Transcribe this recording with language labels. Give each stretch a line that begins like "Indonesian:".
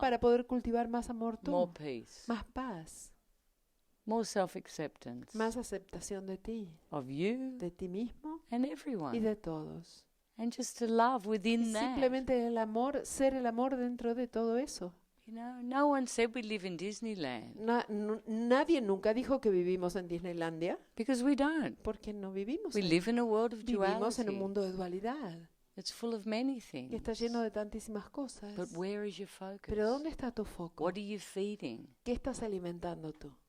Spanish: para poder cultivar más amor tú,
English: more peace,
Spanish: más paz,
English: more self-acceptance
Spanish: más aceptación de ti mismo
English: and
Spanish: y
English: everyone.
Spanish: de todos.
English: And just to love
Spanish: Y
English: within that.
Spanish: simplemente el amor, ser el amor dentro de todo eso.
English: You know, no one said we live in Disneyland
Spanish: Nadie nunca dijo que vivimos en Disneylandia,
English: because we don't.
Spanish: porque no vivimos
English: We
Spanish: ahí.
English: live in a world of
Spanish: Vivimos en un
English: duality.
Spanish: mundo de dualidad,
English: It's full of many
Spanish: que está
English: things.
Spanish: lleno de tantísimas cosas.
English: But where is your focus?
Spanish: Pero ¿dónde está tu foco?
English: What are you feeding?
Spanish: ¿Qué estás alimentando tú?